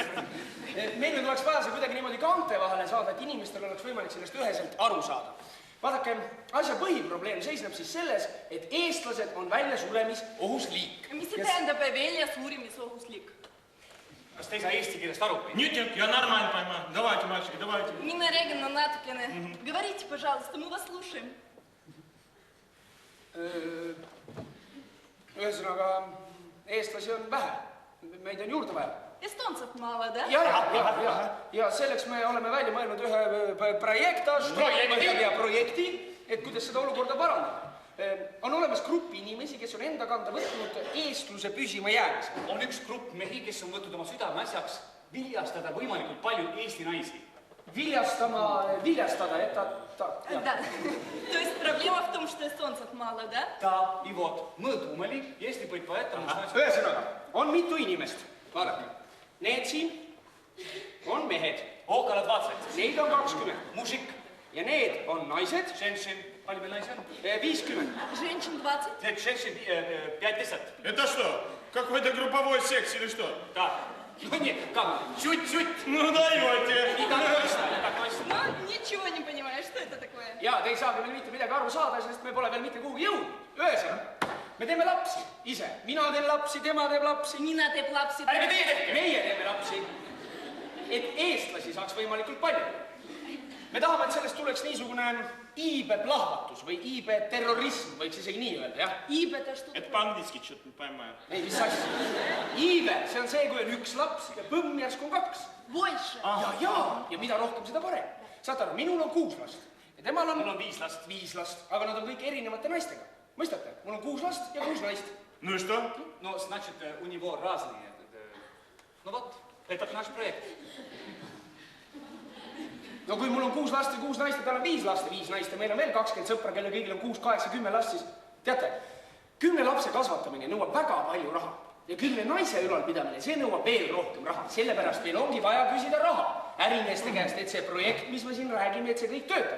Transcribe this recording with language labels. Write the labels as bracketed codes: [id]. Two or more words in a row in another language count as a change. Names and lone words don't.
[et] Meil nüüd oleks vaja see kuidagi niimoodi kaante vahele saada, et inimestel oleks võimalik sellest üheselt aru saada. Vaadake, asja põhiprobleem seisneb siis selles, et eestlased on väljasuremisohus liik. Mis see tähendab väljasuremisohus liik? Kas te ei saa eesti keelest aru? [ru] Нет, я нормально пойму. Давайте, мальчики, давайте. [et] Mina räägin natukene. [ru] Говорите, пожалуйста, мы вас слушаем. [et] Ühesõnaga, eestlasi on vähe. Meid on juurde vaja. [ru] Эстонцев мало, да? [et] Ja selleks me oleme välja mõelnud ühe projekti, et kuidas seda olukorda parandada. On olemas grupp inimesi, kes on enda kanda võtnud eestluse püsima jäämise. On üks grupp mehi, kes on võtnud oma südame asjaks viljastada võimalikult palju eesti naisi. Viljastada, et ta... [ru] Да. То есть проблема в том, что эстонцев мало, да? Да, и вот, мы думали, если быть поэтому... [et] Ühesõnaga, on mitu inimest. Vaadake, need siin on mehed. [ru] Okolo 20. [et] Neid on 20. [ru] Mužik. [et] Ja need on naised. Женщин. Palju meil naisi on? 50. Женщин 20. Нет, женщин 50. Это что? Какой-то групповой секс или что? Да. Ну нет, как? Чуть-чуть. Ну даете. И так точно, так точно. Ну, ничего не понимаю, что это такое? Ja te ei saagi veel mitte midagi aru saada, sest me pole veel mitte kuhugi jõudnud. Ühesõnaga, me teeme lapsi ise. Mina teen lapsi, tema teeb lapsi. Mina teeb lapsi. Ärge teie tehke. Meie teeme lapsi. Et eestlasi saaks võimalikult palju. Me tahame, et sellest tuleks niisugune iibeplahvatus või iibeterrorism, võiks isegi nii öelda, jah? [ru] Iibeta что? Это по-английски что-то не поймаю. [et] Ei, mis asja? Iibe, see on see, kui on üks laps ja põmm järsku on 2. [ru] Больше. [et] Ja mida rohkem, seda parem. Saate aru, minul on 6 last. Ja temal on... Mul on 5 last. 5 last, aga nad on kõik erinevate naistega. Mõistate? Mul on 6 last ja 6 naist. [ru] Ну и что? Ну, значит, у него разные. Ну вот, этот наш проект. [et] No kui mul on 6 last ja 6 naist ja tal on 5 last ja 5 naist ja meil on veel 20 sõpra, kelle kõigil on 6, 8, 10 last, siis teate, 10 lapse kasvatamine nõuab väga palju raha ja 10 naise ülalpidamine, see nõuab veel rohkem raha. Sellepärast meil ongi vaja küsida raha ärimeeste käest, et see projekt, mis me siin räägime, et see kõik töötab.